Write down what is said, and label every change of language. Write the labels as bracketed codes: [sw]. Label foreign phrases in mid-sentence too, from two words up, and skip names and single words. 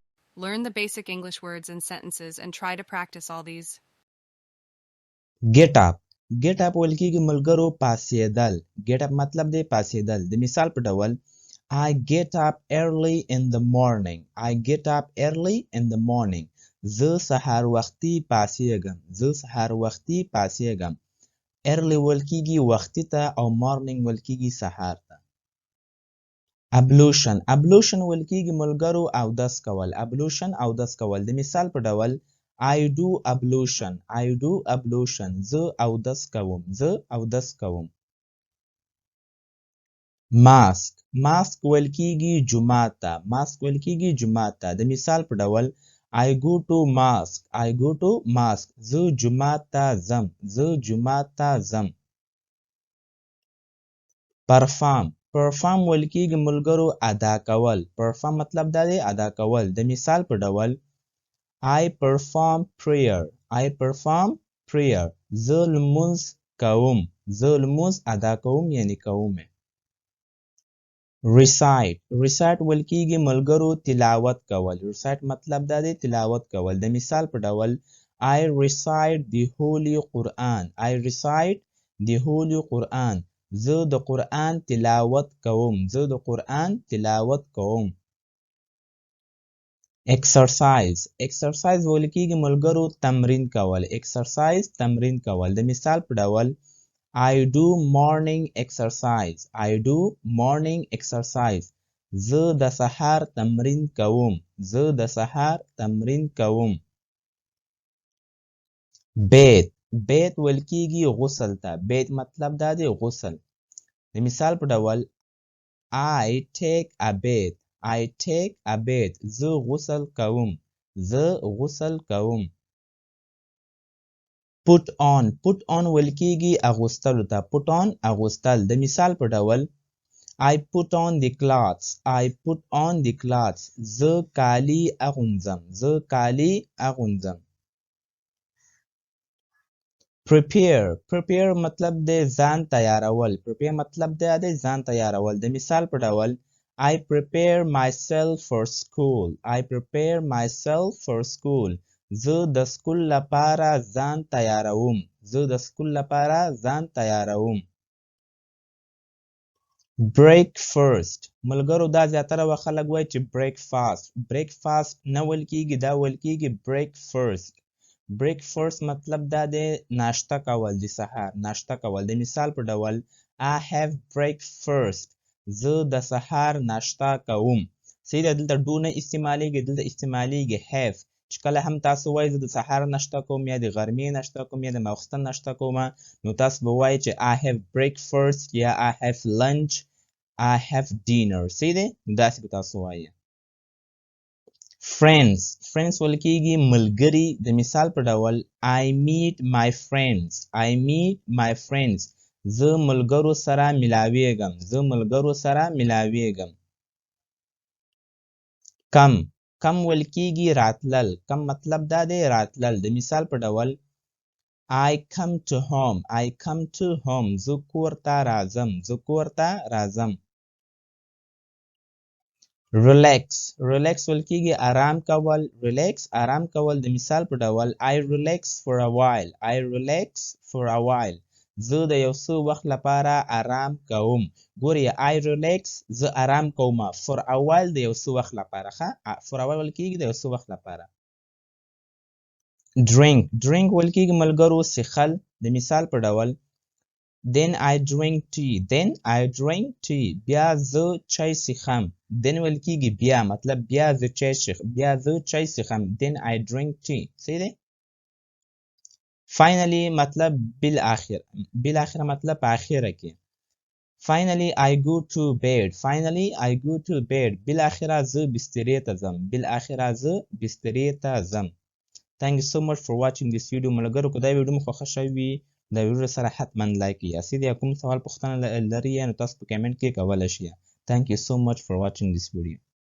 [en] Learn the basic English words and sentences and try to practice all these. get up get up [ps] ویل کېږي ملګرو پاسېدل [en] get up [ps] مطلب دی پاسېدل د مثال په ډول [en] I get up early in the morning I get up early in the morning [ps] زه سهار وختي پاسېږم زه سهار وختي پاسېږم early ویل کېږي وختي ته او morning ویل کېږي سهار ته ablution ویل کېږي ملګرو اودس کول ablution اودس کول د مثال په ډول [en] I do ablution [ps] زه اودس کوم mask ویل کېږي جومات ته د مثال په ډول [en] I go to mosque [ps] زه جومات ته ځم perform ویل کېږي ملګرو ادا کول perform مطلب دا دی ادا کول د مثال په ډول [en] I perform [ps] prayer زه لمونځ ادا کوم یعنی کوم recite ویل کېږي ملګرو تلاوت کول recite مطلب دا دی تلاوت کول د مثال په ډول [en] I recite the holy Quran [ps] زه د قرآن تلاوت کوم exercise ویل کېږي ملګرو تمرین کول د مثال په ډول [en] I do morning exercise [ps] زه د سهار تمرین کوم bathe ویل کېږي غسل ته bathe مطلب دا دی غسل د مثال په ډول [en] I take a bath [ps] زه غسل کوم [en] put on [ps] ویل کېږي اغوستلو ته اغوستل د مثال په ډول [en] I put on the clothes [ps] زه کالي اغوندم prepare مطلب دی ځان تیارول د مثال په ډول [en] I prepare myself for school [ps] زه د سکول لپاره ځان تیاروم breakfast ملګرو دا زیاتره وخت خلک وایي چې breakfast نه ویل کېږي دا ویل کېږي breakfast مطلب دا دی ناشته کول د سهار د مثال په ډول [en] I have breakfast [ps] زه د سهار ناشته کوم سیده دلته do نه استعمالیږي دلته استعمالیږي have چې کله هم تاسو وایي زه د سهار ناشته کوم یا د غرمې ناشته کوم یا د ماخوستن ناشته کوم نو تاسو به وایي چې [en] I have breakfast [ps] یا [en] I have lunch I have dinner [ps] سیده داسې به تاسو وایي friends ویل کېږي ملګري د مثال په ډول [en] I meet my friends [ps] زه ملګرو سره ملاویږم کم ویل کېږي راتلل کم مطلب دا دی راتلل د مثال په ډول [en] I come to home [ps] زه کور ته راځم relax ویل کېږي آرام کول د مثال په ډول [en] I relax for a while [ps] زه د یو څه وخت لپاره آرام کوم ګورئ [en] I relax [ps] زه آرام کوم [en] for a while [ps] د یو څه وخت لپاره [en] for a while [ps] ویل کېږي د یو څه وخت لپاره drink ویل کېږي ملګرو څښل د مثال په ډول [en] then I drink tea [ps] بیا زه چای څښم then ویل کېږي بیا مطلب بیا زه چای څښم [en] then I drink tea [ps] صحیح دی finally مطلب بالاخره مطلب په اخره کې [en] finally I go to [ps] bed بالاخره زه بسترې ته ځم [en] thank you so much for watching this video [ps] ملګرو که دا ویډیو مو خوښه شوې وي دا ویډیو سره حتما لایک کړئ یا کوم سوال پوښتنه لرئ نو تاسو په کمنټ کې کولی شئ [en] thank you so much for watching this video